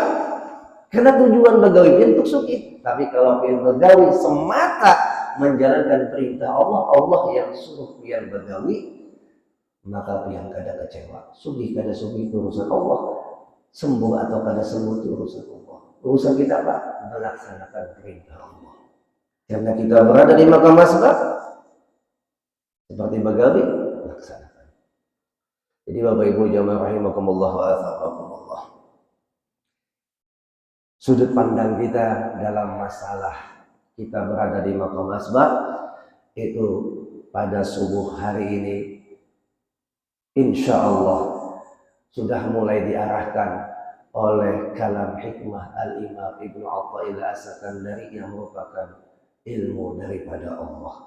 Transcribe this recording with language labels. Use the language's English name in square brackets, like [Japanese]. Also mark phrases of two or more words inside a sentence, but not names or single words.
[Banjar] Karena tujuan begawi pian untuk sugih. Tapi kalau pian begawi semata menjalankan perintah Allah, Allah yang suruh pian begawi, maka pian kada kecewa. Sugih kada sugih urusan Allah, sembuh atau kada sembuh itu urusan Allah. Urusan kita apa? [Indonesian] Melaksanakan perintah Allah. Karena kita berada di [Arabic] مقام أسباب, [Indonesian] seperti begawi, laksanakan. Jadi Bapak Ibu jamaah [Arabic] رحمكم الله وأثابكم الله. [Indonesian] Sudut pandang kita dalam masalah kita berada di makam asbab itu pada subuh hari ini [Arabic] إن شاء الله [Indonesian] sudah mulai diarahkan oleh kalam hikmah Al-Imam Ibnu Athaillah As-Sakandari yang merupakan ilmu daripada Allah.